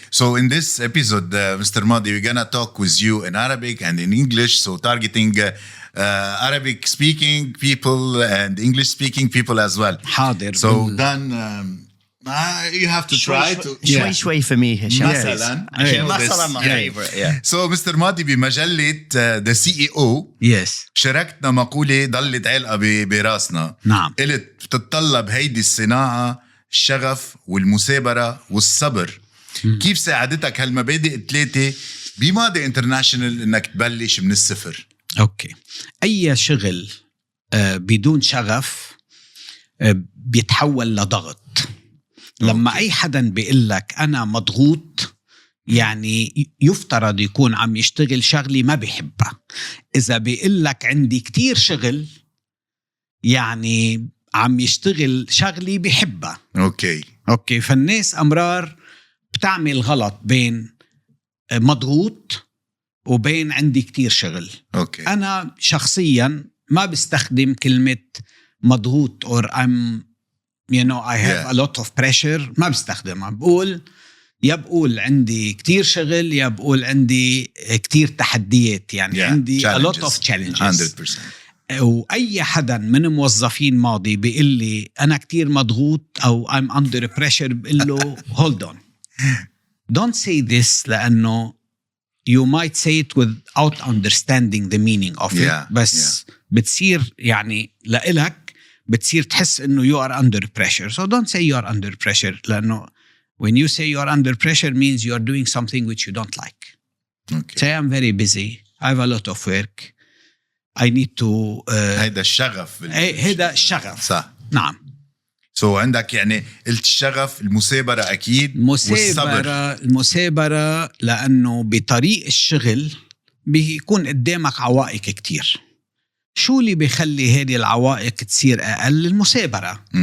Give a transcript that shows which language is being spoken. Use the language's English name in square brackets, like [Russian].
[English] So in this episode, Mr. Madi, we're going to talk with you in Arabic and in English. So targeting Arabic speaking people and English speaking people as well. [Arabic] حاضر. [English] So then you have to try to. [Arabic] شوي [English] for me, Hisham. [Arabic] مثلا. مثلا [English] my Yeah. favorite. Yeah. So Mr. Madi [Arabic] بمجلة [English] The CEO Yes. [Arabic] شاركتنا مقولة ضلت علقة براسنا. نعم. قلت بتتطلب هيدي الصناعة الشغف والمثابرة والصبر. كيف ساعدتك هالمبادئ الثلاثة بمادي انترناشنال انك تبلش من الصفر؟ اوكي. اي شغل بدون شغف بيتحول لضغط. لما اي حدا بيقول لك انا مضغوط، يعني يفترض يكون عم يشتغل شغلي ما بيحبها. اذا بيقول لك عندي كتير شغل، يعني عم يشتغل شغلي بيحبها. اوكي. فالناس امرار بتعمل غلط بين مضغوط وبين عندي كتير شغل. أنا شخصيا ما بستخدم كلمة مضغوط [English] or I have a lot of pressure. [Arabic] ما بستخدمها. بقول عندي كتير شغل، يا بقول عندي كتير تحديات، يعني عندي [English] a lot of challenges. [Arabic] 100%. وأي حدا من موظفين ماضي بيقول لي أنا كتير مضغوط أو [English] I'm under pressure، [Arabic] بقول له [English] hold on, don't say this، [Arabic] لأنه [English] you might say it without understanding the meaning of it. [Arabic] بس بتصير يعني لإلك بتصير تحس إنه [English] you are under pressure. So don't say you are under pressure، [Arabic] لأنه [English] when you say you are under pressure means you are doing something which you don't like. Say I'm very busy, I have a lot of work, I need to [Arabic] هيدا الشغف. هيدا الشغف. صح. نعم. [English] So [Arabic] عندك يعني قلت الشغف، المثابرة أكيد، والصبر. المثابرة لأنه بطريق الشغل بيكون قدامك عوائق كتير. شو اللي بيخلي هذه العوائق تصير أقل؟ المثابرة.